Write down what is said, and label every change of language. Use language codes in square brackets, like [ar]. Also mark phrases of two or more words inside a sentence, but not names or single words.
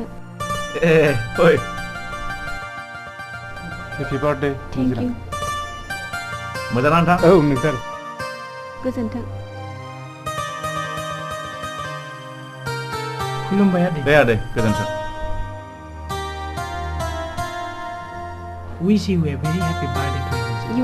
[brx] फै [en] happy birthday thank you [brx] मोजां ना नोंथां औ नोंथां गोजोन्थों खुलुमबाय आदै दे आदै गोजोन्थों [en] wish you a very happy birthday to you